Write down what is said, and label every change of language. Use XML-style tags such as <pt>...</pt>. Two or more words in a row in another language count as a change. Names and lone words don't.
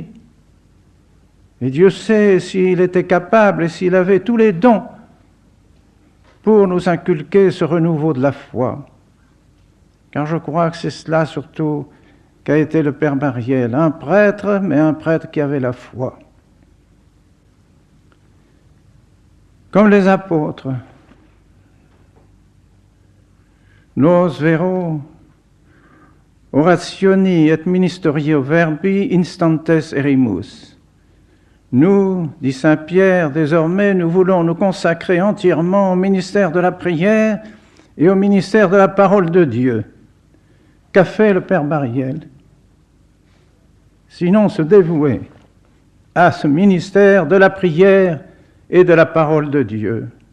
<fr>Et Dieu sait s'il était capable et s'il avait tous les dons pour nous inculquer ce renouveau de la foi. Car je crois que c'est cela surtout qu'a été le Père Mariel, un prêtre, mais un prêtre qui avait la foi. Comme les apôtres,</fr> <la>nos vero orationi et ministerio verbi instantes erimus.</la> <fr>Nous, dit saint Pierre, désormais nous voulons nous consacrer entièrement au ministère de la prière et au ministère de la parole de Dieu. Qu'a fait le Père Mariel? Sinon se dévouer à ce ministère de la prière et de la parole de Dieu.</fr>